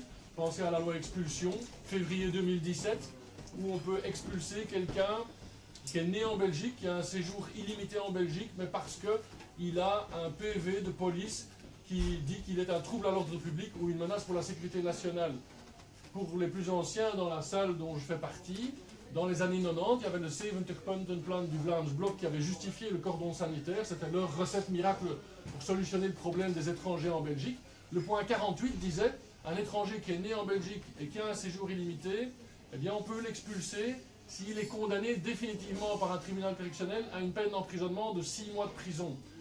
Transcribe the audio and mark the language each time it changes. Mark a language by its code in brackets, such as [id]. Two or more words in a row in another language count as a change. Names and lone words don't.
[fr] Pensez à la loi expulsion, février 2017, où on peut expulser quelqu'un qui est né en Belgique, qui a un séjour illimité en Belgique, mais parce qu'il a un PV de police qui dit qu'il est un trouble à l'ordre public ou une menace pour la sécurité nationale. Pour les plus anciens dans la salle dont je fais partie, dans les années 90, il y avait le 70-punten-plan du Vlaams Blok qui avait justifié le cordon sanitaire. C'était leur recette miracle pour solutionner le problème des étrangers en Belgique. Le point 48 disait, un étranger qui est né en Belgique et qui a un séjour illimité, eh bien on peut l'expulser s'il est condamné définitivement par un tribunal correctionnel à une peine d'emprisonnement de 6 mois de prison.